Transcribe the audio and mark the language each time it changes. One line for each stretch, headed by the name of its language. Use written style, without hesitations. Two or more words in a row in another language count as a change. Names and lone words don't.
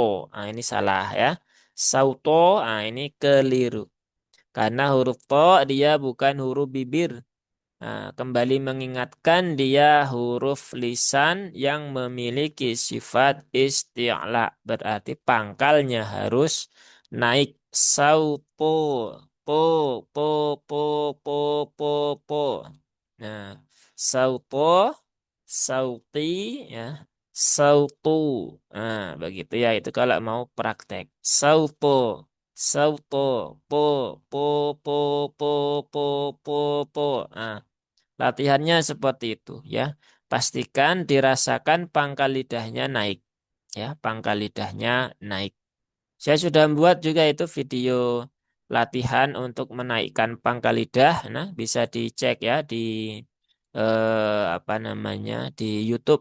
Indonesian: Nah, ini salah ya. Sauto, nah, ini keliru. Karena huruf to dia bukan huruf bibir. Nah, kembali mengingatkan dia huruf lisan yang memiliki sifat isti'la. Berarti pangkalnya harus naik. Sauto. Po, po, po, po, po, po. Nah, sauto, sauti, ya, sautu. Nah, begitu ya. Itu kalau mau praktek. Sauto, sauto, po, po, po, po, po, po, po. Nah, latihannya seperti itu ya. Pastikan dirasakan pangkal lidahnya naik. Ya, pangkal lidahnya naik. Saya sudah membuat juga itu video latihan untuk menaikkan pangkal lidah. Nah, bisa dicek ya di apa namanya di YouTube.